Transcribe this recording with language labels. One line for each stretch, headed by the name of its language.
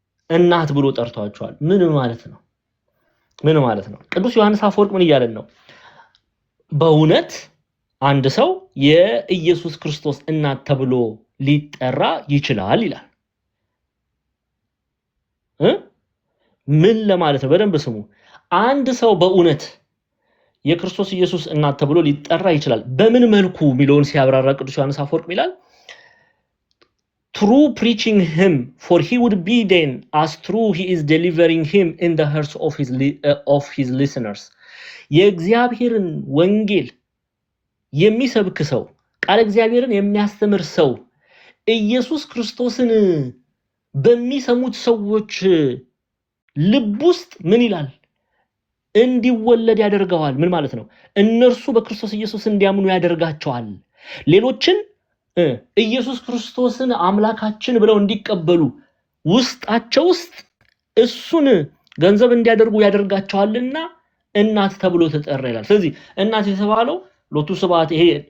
Amharic: እናት ብሎ ጠርቷቸዋል። ምን ማለት ነው? ቅዱስ ዮሐንስ አፈወርቅ ምን እያለን ነው? በእውነት አንድ ሰው የኢየሱስ ክርስቶስ እናት ተብሎ ሊጠራ ይችላል ይላል። ምን ለማለት ነው? በደንብ ስሙ። አንድ ሰው በእውነት የክርስቶስ ኢየሱስ እናት ተብሎ ሊጠራ ይችላል። በምን መልኩ ሚለውን ሲያብራራ ቅዱስ ዮሐንስ አፈወርቅ ይላል፣
English: through preaching him, for he would be then as true he is delivering him in the hearts of his listeners.
Amharic: የእግዚአብሔርን ወንጌል የሚሰብክ ሰው፣ ቃል እግዚአብሔርን የሚያስተምር ሰው ኢየሱስ ክርስቶስን በሚሰሙት ሰዎች ልብ ውስጥ ምን ይላል? እንዲወለድ ያደርገዋል። ምን ማለት ነው? እነርሱ በክርስቶስ ኢየሱስ እንዲያምኑ ያደርጋቸዋል። ሌሎችን ኢየሱስ ክርስቶስን አምላካችን ብለው እንዲቀበሉ ውስጣቸው ውስጥ እሱን ገንዘብ እንዲያደርጉ ያደርጋቸዋልና እናት ተብሎ ተጠራ ይላል። ስለዚህ እናት የተባለው ሎቱ ስብሐት ይሄ